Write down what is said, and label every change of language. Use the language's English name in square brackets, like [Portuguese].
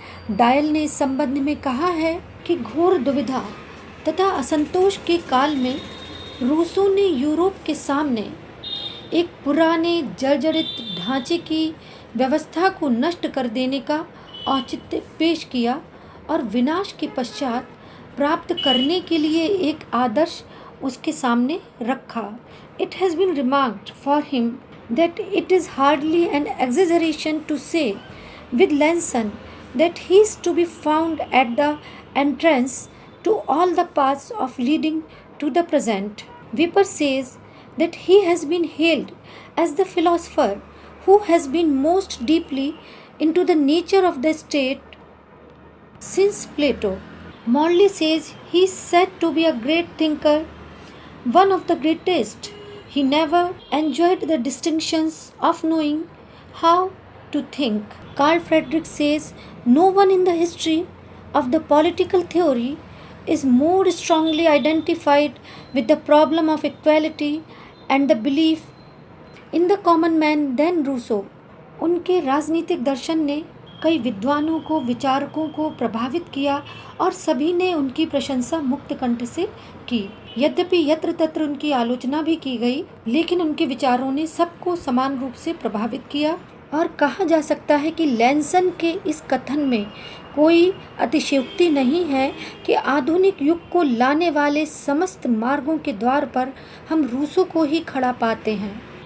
[Hindi] Dial ने इस संबंध में कहा है कि घोर दुविधा तथा असंतोष के काल में रूसो ने यूरोप के सामने एक पुराने जर्जरित ढांचे की व्यवस्था को नष्ट कर देने का औचित्य पेश किया और विनाश के पश्चात प्राप्त करने के लिए एक आदर्श उसके सामने रखा। [English] It has been remarked for him that it is hardly an exaggeration to say with Lanson that he is to be found at the entrance to all the paths of leading to the present. Weber says that he has been hailed as the philosopher who has been most deeply into the nature of the state since Plato. Morley says he is said to be a great thinker, one of the greatest. He never enjoyed the distinctions of knowing how to think. Carl Friedrich says no one in the history of the political theory is more strongly identified with the problem of equality and the belief in the common man than Rousseau. [Hindi] उनके राजनीतिक दर्शन ने कई विद्वानों को, विचारकों को प्रभावित किया और सभी ने उनकी प्रशंसा मुक्त कंठ से की। यद्यपि यत्र तत्र उनकी आलोचना भी की गई, लेकिन उनके विचारों ने सबको समान रूप से प्रभावित किया और कहा जा सकता है कि लैंसन के इस कथन में कोई अतिशयोक्ति नहीं है कि आधुनिक युग को लाने वाले समस्त मार्गों के द्वार पर हम रूसो को ही खड़ा पाते हैं।